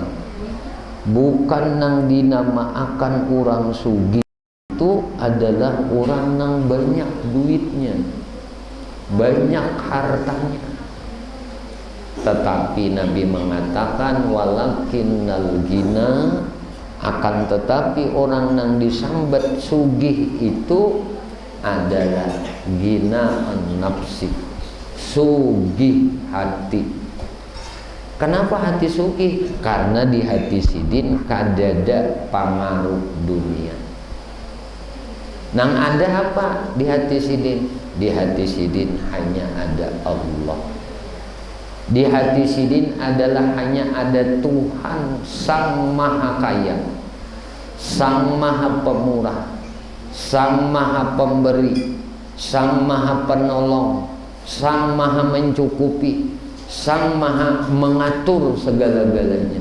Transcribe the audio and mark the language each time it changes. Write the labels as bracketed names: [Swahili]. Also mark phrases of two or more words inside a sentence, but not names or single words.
[Banjar] Bukan nang dinamaakan orang sugih itu adalah orang yang banyak duitnya, banyak hartanya. Tetapi Nabi mengatakan [Arabic] ولكن الغنى, [Banjar] akan tetapi orang yang disambat sugih itu adalah [Arabic] غنى النفس, [Banjar] sugih hati. Kenapa hati sugih? Karena di hati sidin kadada pengaruh dunia. Nang ada apa di hati sidin? Di hati sidin hanya ada Allah. Di hati sidin adalah hanya ada Tuhan Sang Maha Kaya, Sang Maha Pemurah, Sang Maha Pemberi, Sang Maha Penolong, Sang Maha Mencukupi, Sang Maha Mengatur segala-galanya.